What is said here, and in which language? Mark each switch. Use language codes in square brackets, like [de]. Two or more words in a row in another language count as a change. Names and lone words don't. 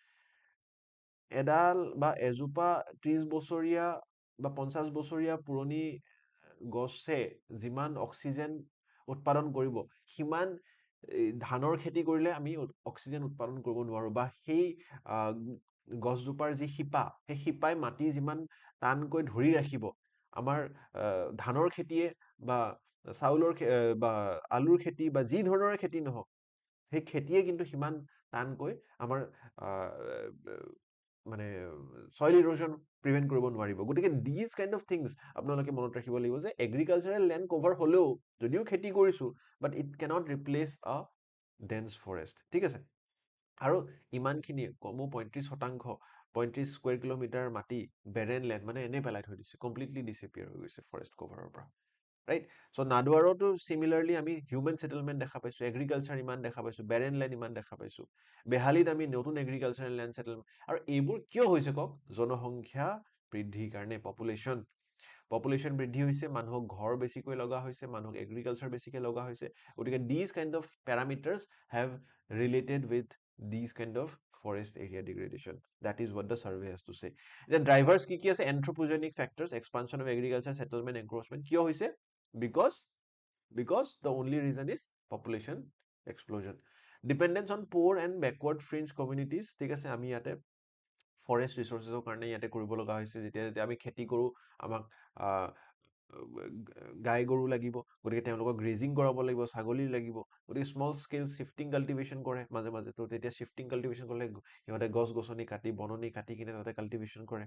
[as] এডাল বা এজোপা 30 বছৰীয়া বা 50 বছৰীয়া পুৰণি গছে যিমান অক্সিজেন উৎপাদন কৰিব সিমান ধানৰ খেতি কৰিলে আমি অক্সিজেন উৎপাদন কৰিব নোৱাৰো বা সেই গছজোপাৰ যি শিপা সেই শিপাই মাটি যিমান টানকৈ ধৰি ৰাখিব আমাৰ ধানৰ খেতিয়ে বা চাউলৰ বা আলুৰ খেতি বা যি ধৰণৰ খেতি নহওক সেই খেতিয়ে কিন্তু সিমান টানকৈ আমাৰ মানে [en] soil erosion prevent [as] কৰিব নোৱাৰিব গতিকে [en] this kind of things [as] আপোনালোকে মনত ৰাখিব লাগিব যে [en] agricultural land cover [as] হলেও যদিও খেতি কৰিছো [en] but it cannot replace a dense forest [as] ঠিক আছে আৰু ইমানখিনি কমো 35 [en] square kilometre [as] মাটি [en] barren land [as] মানে এনে পেলাই থৈ দিছে [en] completely disappear [as] হৈ গৈছে [en] forest cover [as] পৰা [en] right so [as] নাদুৱাৰতো সিমিলাৰলি আমি [en] human settlement [as] দেখা পাইছো এগ্ৰিকালচাৰ ইমান দেখা পাইছো [en] barren land [as] ইমান দেখা পাইছো বেহালিত আমি নতুন [en] agricultural land settlement [as] আৰু এইবোৰ কিয় হৈছে কক জনসংখ্যা বৃদ্ধিৰ কাৰণে পপুলেশ্যন বৃদ্ধি হৈছে মানুহক ঘৰ বেছিকৈ লগা হৈছে মানুহক এগ্ৰিকালচাৰ বেছিকৈ লগা হৈছে গতিকে [en] this kind of parameters have related with this kind of forest area degradation. That is what the survey has to say. The drivers [as] কি আছে? [en] Anthropogenic factors, expansion of agriculture, settlement, encroachment. [as] কিয় হৈছে? [en] Because the only reason is population explosion. Dependence on poor and backward fringe communities. [as] ঠিক আছে, আমি ইয়াতে [en] forest resources [as] কাৰণে ইয়াতে কৰিব লগা হৈছে। যেতিয়া যেতিয়া আমি খেতি কৰোঁ, আমাক গাই গৰু লাগিব, গতিকে তেওঁলোকক গ্ৰেজিং কৰাব লাগিব, ছাগলী লাগিব, গতিকে [en] small scale shifting cultivation [as] কৰে মাজে মাজে। তো তেতিয়া [en] shifting cultivation [as] কৰিলে সিহঁতে গছ গছনি কাটি বননি কাটি কিনে তাতে কাল্টিভেশ্যন কৰে।